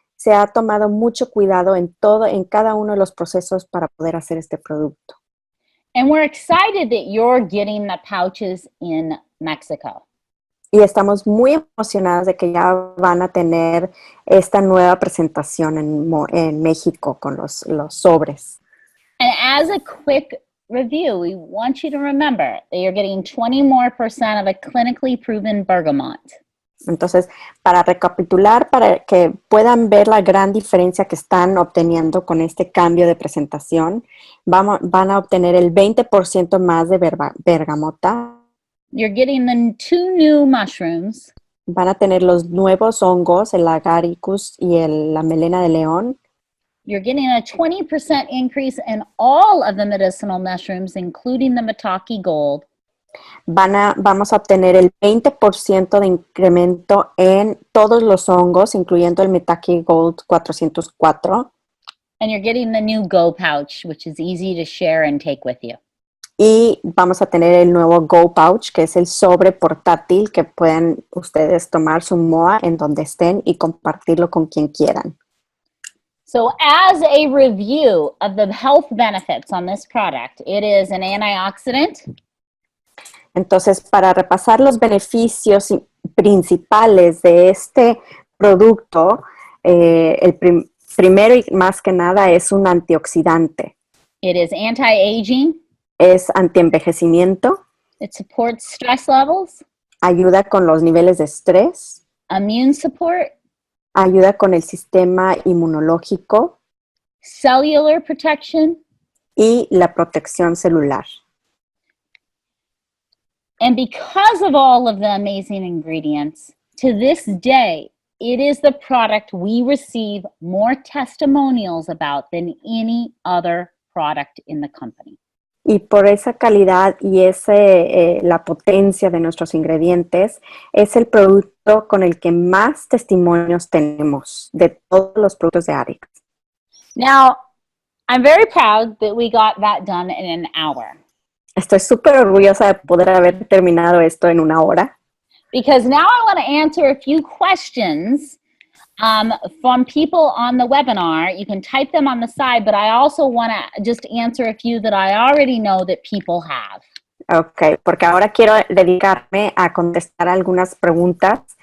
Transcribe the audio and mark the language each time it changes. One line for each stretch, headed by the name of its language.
Spanish: se ha tomado mucho cuidado en cada uno de los procesos para poder hacer este producto.
English: And we're excited that you're getting the pouches in Mexico.
Spanish: Y estamos muy emocionados de que ya van a tener esta nueva presentación en México con los sobres.
English: And as a quick review, we want you to remember that you're getting 20% more of a clinically proven bergamot.
Spanish: Entonces, para recapitular, para que puedan ver la gran diferencia que están obteniendo con este cambio de presentación, van a obtener el 20% más de bergamota.
English: You're getting the 2 new mushrooms.
Spanish: Van a tener los nuevos hongos, el Garrigus y la melena de león.
English: You're getting a 20% increase in all of the medicinal mushrooms, including the Maitake Gold.
Spanish: Vamos a obtener el 20% de incremento en todos los hongos, incluyendo el Maitake Gold 404.
English: And you're getting the new Go pouch, which is easy to share and take with you.
Spanish: Y vamos a tener el nuevo Go Pouch, que es el sobre portátil que pueden ustedes tomar su MOA en donde estén y compartirlo con quien quieran.
English: So as a review of the health benefits on this product, it is an antioxidant.
Spanish: Entonces, para repasar los beneficios principales de este producto, el primero y más que nada es un antioxidante.
English: It is anti-aging.
Spanish: Es antienvejecimiento.
English: It supports stress levels.
Spanish: Ayuda con los niveles de estrés.
English: Immune support.
Spanish: Ayuda con el sistema inmunológico.
English: Cellular protection.
Spanish: Y la protección celular.
English: And because of all of the amazing ingredients, to this day, it is the product we receive more testimonials about than any other product in the company.
Spanish: Y por esa calidad y la potencia de nuestros ingredientes, es el producto con el que más testimonios tenemos de todos los productos de Garrigus.
English: Now, I'm very proud that we got that done in an hour.
Spanish: Estoy súper orgullosa de poder haber terminado esto en una hora.
English: Because now I want to answer a few questions from people on the webinar. You can type them on the side, but I also want to just answer a few that I already know that people have.
Spanish: Ok, porque ahora quiero dedicarme a contestar algunas preguntas.